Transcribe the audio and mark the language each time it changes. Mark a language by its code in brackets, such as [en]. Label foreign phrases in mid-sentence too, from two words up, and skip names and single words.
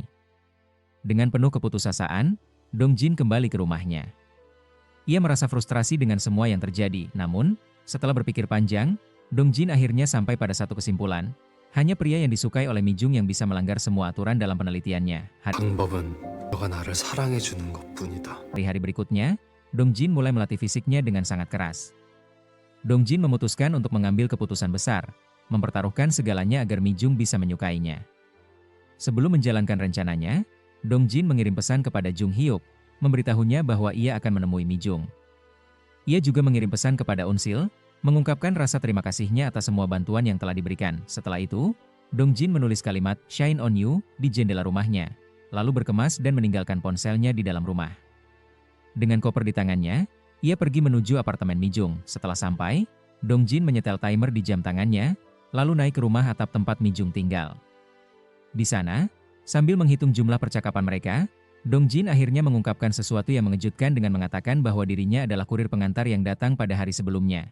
[id] Dengan penuh keputusasaan, Dong Jin kembali ke rumahnya. Ia merasa frustrasi dengan semua yang terjadi. Namun, setelah berpikir panjang, Dong Jin akhirnya sampai pada satu kesimpulan. Hanya pria yang disukai oleh Mi Jung yang bisa melanggar semua aturan dalam penelitiannya. [ko] 방법은 너가 나를 사랑해주는 것뿐이다. [id] Hari-hari berikutnya, Dong Jin mulai melatih fisiknya dengan sangat keras. Dong Jin memutuskan untuk mengambil keputusan besar, mempertaruhkan segalanya agar Mi Jung bisa menyukainya. Sebelum menjalankan rencananya, Dong Jin mengirim pesan kepada Jung Hyuk, memberitahunya bahwa ia akan menemui Mi Jung. Ia juga mengirim pesan kepada Unsil, mengungkapkan rasa terima kasihnya atas semua bantuan yang telah diberikan. Setelah itu, Dong Jin menulis kalimat [en] "Shine on you" [id] di jendela rumahnya, lalu berkemas dan meninggalkan ponselnya di dalam rumah. Dengan koper di tangannya, ia pergi menuju apartemen Mi Jung. Setelah sampai, Dong Jin menyetel timer di jam tangannya, lalu naik ke rumah atap tempat Mi Jung tinggal. Di sana, sambil menghitung jumlah percakapan mereka, Dong Jin akhirnya mengungkapkan sesuatu yang mengejutkan dengan mengatakan bahwa dirinya adalah kurir pengantar yang datang pada hari sebelumnya.